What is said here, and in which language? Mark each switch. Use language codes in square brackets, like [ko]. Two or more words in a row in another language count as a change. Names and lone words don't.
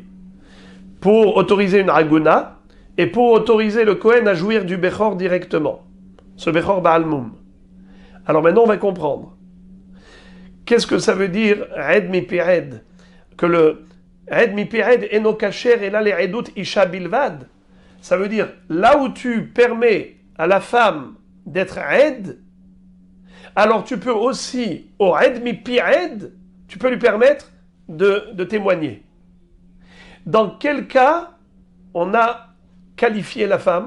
[fr] Pour autoriser une aguna et pour autoriser le Kohen à jouir du Bechor directement. [he] Ce בכור בעל מום. [fr] Alors maintenant, on va comprendre. Qu'est-ce que ça veut dire [he] עד מפי עד? Que le עד מפי עד אינו כשר [fr] et là les [he] עדות אשה בלבד. [fr] Ça veut dire là où tu permets à la femme d'être Ed, alors tu peux aussi, au [he] עד מפי עד, [fr] tu peux lui permettre de témoigner. Dans quel cas on a qualifié la femme?